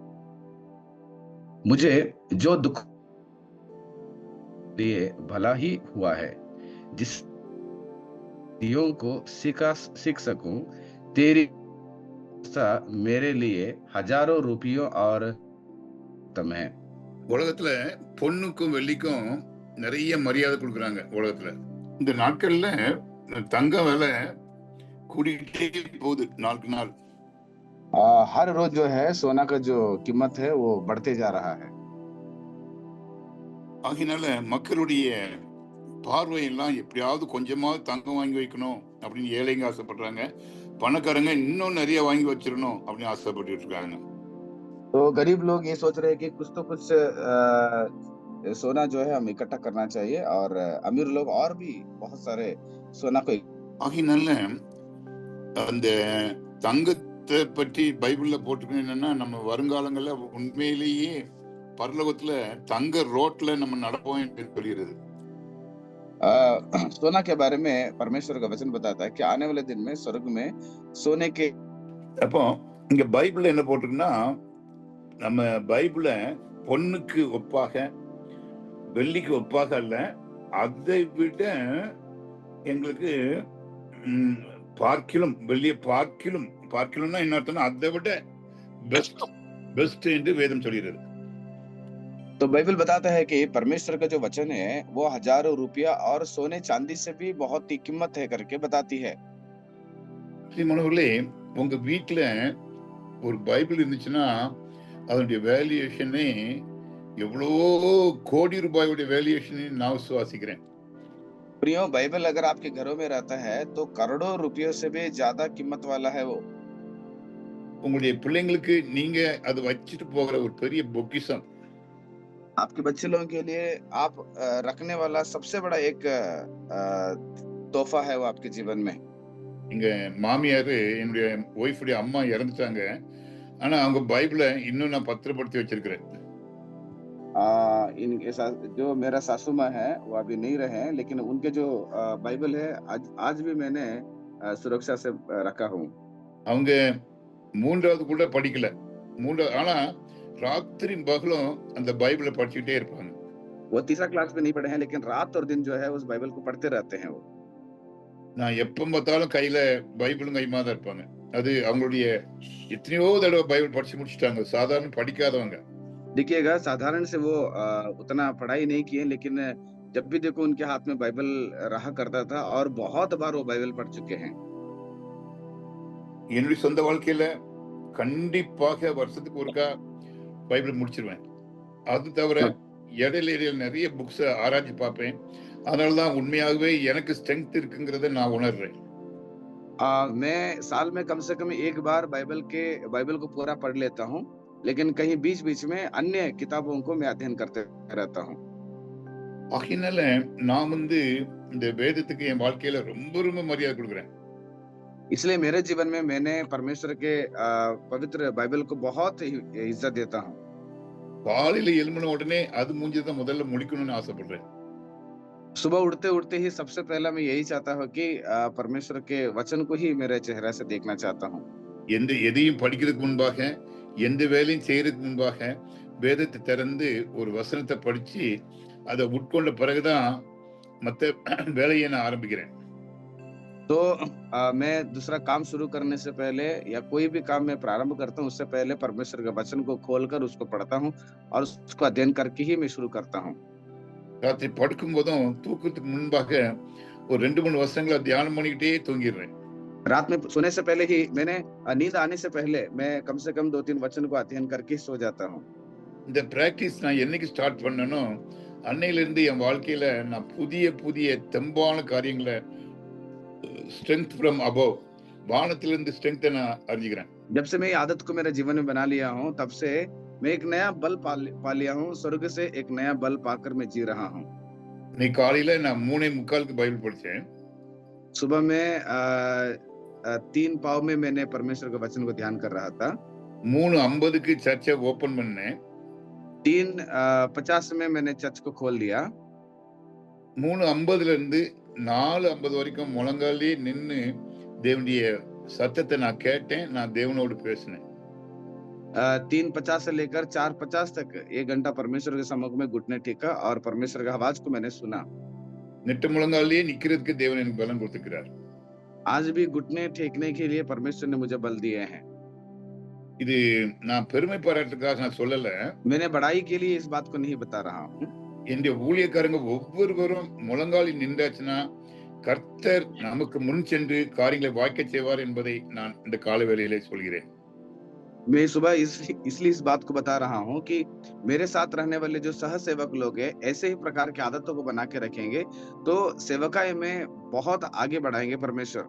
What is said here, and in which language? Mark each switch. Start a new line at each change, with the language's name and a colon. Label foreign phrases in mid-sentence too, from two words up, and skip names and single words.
Hindi: मुझे जो दुख लिए भला ही हुआ है, जिस को सीख सकूं, तेरी मेरे लिए हजारों रुपयों और तम है।
Tamil: உலகத்துல பொண்ணுக்கும் வெள்ளிக்கும் நிறைய மரியாதை கொடுக்குறாங்க. உலகத்துல இந்த நாட்கள்ல தங்க விலை கூடிட்டே போகுது நாளுக்கு நாள்.
Hindi: हर रोज जो है सोना का जो कीमत है वो बढ़ते जा रहा है।
Tamil: ஆகினால மக்களுடைய பார்வையெல்லாம் எப்படியாவது கொஞ்சமாவது தங்கம் வாங்கி வைக்கணும் அப்படின்னு ஏழைங்க ஆசைப்படுறாங்க. பணக்காரங்க இன்னும் நிறைய வாங்கி வச்சிடணும் அப்படின்னு ஆசைப்பட்டு இருக்காங்க.
Hindi: तो गरीब लोग ये सोच रहे हैं कि कुछ तो कुछ सोना जो है हम इकट्ठा करना चाहिए, और अमीर लोग और भी बहुत सारे सोना को।
Tamil: ஆகினால அந்த தங்கத்தை பற்றி பைபிள்ல போட்டிருக்கணும் என்னன்னா, நம்ம வருங்காலங்கள்ல உண்மையிலேயே பரலோகத்துல தங்க ரோட்ல நம்ம நடப்போம் என்று சொல்கிறது.
Hindi: सोना के बारे में परमेश्वर का वचन बताता है कि आने वाले दिन में स्वर्ग में सोने के।
Tamil: அப்போ இங்க பைபிள்ல என்ன போட்டிருக்குன்னா, நம்ம பைபிள பொண்ணுக்கு ஒப்பாக வெள்ளிக்கு ஒப்பாக அல்ல, அதை விட எங்களுக்கு பார்க்கிலும் வெள்ளியை பார்க்கிலும்னா என்ன அர்த்தம்னா அதை விட பெஸ்ட் என்று வேதம் சொல்கிறது.
Hindi: तो बाइबल बताता है कि परमेश्वर का जो वचन है वो हजारों रुपया और सोने चांदी से भी बहुत ही कीमत है करके बताती है।
Tamil: மனோர்களே, உங்க வீட்டுல ஒரு பைபிள் இருந்துச்சுன்னா அதனுடைய வேல்யூஷனே எவ்வளவோ கோடி ரூபாயுடைய வேல்யூஷன் நான் விசுவாசிக்கிறேன்.
Hindi: प्रियो, बाइबल अगर आपके घरों में रहता है तो करोड़ों रुपयों से भी ज्यादा कीमत वाला है वो।
Tamil: உங்களுடைய பிள்ளைங்களுக்கு நீங்க அதை வச்சுட்டு போகிற ஒரு பெரிய பொக்கிஷம்.
Hindi: आपके बच्चे लोगों के लिए आप रखने वाला सबसे बड़ा एक तोहफा है वो आपके जीवन में।
Tamil: எங்க மாமியாரு என்னுடைய ஒய்ஃபுடைய அம்மா இறந்துட்டாங்க. ஆனா அவங்க பைபிளை இன்னும் நான் பத்திரப்படுத்தி வச்சிருக்கிறேன்.
Hindi: इनके साथ जो मेरा सासू माँ है वो अभी नहीं रहे हैं, लेकिन उनके जो बाइबल है आज भी मैंने सुरक्षा से रखा हूँ।
Tamil: அவங்க 3வது கூட படிக்கல. ஆனா ராத்திரி பகலும் அந்த பைபிளை படிச்சுட்டே இருப்பாங்க.
Hindi: वो 3रा क्लास में नहीं पढ़े हैं, लेकिन रात और दिन जो है उस बाइबल को पढ़ते रहते हैं वो।
Tamil: நான் எப்ப பார்த்தாலும் கையில பைபிளும் கைமா தான் இருப்பாங்க. அது அவங்களுடைய எத்தனையோ தடவை பைபிள் படிச்சு முடிச்சுட்டாங்க. சாதாரண படிக்காதவங்க.
Hindi: देखिएगा, साधारण से वो उतना पढ़ाई नहीं किए, लेकिन जब भी देखो उनके हाथ में बाइबल रहा करता था और बहुत बार वो बाइबल पढ़ चुके हैं।
Tamil: என்னுடைய சொந்த வாழ்க்கையில கண்டிப்பாக வருஷத்துக்கு ஒருக்கா பைபிள் முடிச்சிருவேன். அது தவிர இடையில நிறைய புக்ஸ் ஆராய்ச்சி பார்ப்பேன். அதனாலதான் உண்மையாகவே எனக்கு ஸ்ட்ரென்த் இருக்குங்கிறத நான் உணர்றேன்.
Hindi: मैं साल में कम से कम एक बार बाइबल को पूरा पढ़ लेता हूँ, लेकिन कहीं बीच में अन्य किताबों को मैं अध्ययन करते रहता हूँ।
Tamil: ஆகினால நான் இந்த வேதத்துக்கு என் வாழ்க்கையில ரொம்ப ரொம்ப மரியாதை கொடுக்குறேன்.
Hindi: इसलिए मेरे जीवन में मैंने परमेश्वर के पवित्र बाइबल को बहुत इज्जत देता हूँ।
Tamil: காலையில எழும்பின உடனே அது மூஞ்சிதான் முதல்ல முடிக்கணும்னு ஆசைப்படுறேன்.
Hindi: सुबह उठते ही सबसे पहला मैं यही चाहता हूँ कि परमेश्वर के वचन को ही मेरे चेहरा से देखना चाहता हूँ।
Tamil: எதையும் படிக்கிறதுக்கு முன்பாக, எந்த வேலையும் செய்யறதுக்கு முன்பாக வேதத்தை திறந்து ஒரு வசனத்தை படிச்சு அதை உட்கொண்ட பிறகுதான் மத்த வேலையை நான் ஆரம்பிக்கிறேன்.
Hindi: तो मैं दूसरा काम शुरू करने से पहले या कोई भी काम मैं प्रारंभ करता हूँ, उससे पहले परमेश्वर के वचन को खोलकर उसको पढ़ता हूँ और उसको अध्ययन करके ही मैं शुरू करता हूँ।
Tamil: ராத்திரி படுக்கும் போதும் தூக்கத்துக்கு முன்பாக ஒரு 2-3 வருஷங்களா தியானம் பண்ணிக்கிட்டே தூங்கிடுறேன்.
Hindi: रात में सोने से पहले ही मैंने नींद आने से पहले मैं कम से कम 2-3 वचन को अध्ययन करके सो जाता हूँ।
Tamil: இந்த பிராக்டிஸ் நான் என்னைக்கு ஸ்டார்ட் பண்ணனோ அன்னையிலிருந்து என் வாழ்க்கையில நான் புதிய புதிய தெம்பான காரியங்களை
English: strength from above
Tamil: வானத்திலிருந்து ஸ்ட்ரென்த்தை நான் அறிஞ்சுக்கிறேன்.
Hindi: जब से मैं ये आदत को मेरे जीवन में बना लिया हूँ, तब से मैं एक नया बल पा लिया हूँ। स्वर्ग से एक नया बल पाकर मैं जी रहा हूँ।
Tamil: இன்னைக்கு காலையில நான் 3:45 பைபிள் படிச்சேன்.
Hindi: सुबह में 3 पाव में मैंने परमेश्वर के वचन को ध्यान कर रहा था।
Tamil: 3:50க்கு சர்ச்சை ஓபன் பண்ணேன்.
Hindi: 3:50 में मैंने चर्च को खोल दिया।
Tamil: 3:50ல இருந்து 4:50 வரைக்கும் முழங்காலே நின்னு தேவனுடைய சத்தத்தை நான் கேட்டேன். நான் தேவனோடு பேசினேன்.
Hindi: 3:50 से लेकर 4:50 तक 1 घंटा परमेश्वर के सम्मुख में घुटने टेका और परमेश्वर की आवाज को मैंने सुना।
Tamil: நெட்ட முழங்காலே நிக்கிறதுக்கு தேவன் எனக்கு பலம் கொடுத்திருக்கிறார்.
Hindi: आज भी घुटने टेकने के लिए परमेश्वर ने मुझे बल दिए हैं।
Tamil: இது நான் பெருமை பாராட்டுறதுக்காக நான் சொல்லல.
Hindi: मैंने बड़ाई के लिए इस बात को नहीं बता रहा हूँ।
Tamil: என்னுடைய ஊழியக்காரங்க ஒவ்வொருவரும் முழங்காலில் நின்றாச்சுன்னா கர்த்தர் நமக்கு முன் சென்று காரியங்களை வாய்க்க செய்வார் என்பதை நான் இந்த கால வேளையிலே சொல்கிறேன்.
Hindi: मैं सुबह इसलिए इस बात को बता रहा हूँ कि मेरे साथ रहने वाले जो सह सेवक लोग हैं, ऐसे ही प्रकार की आदतों को बना के रखेंगे तो सेवकाई में बहुत आगे बढ़ाएंगे परमेश्वर।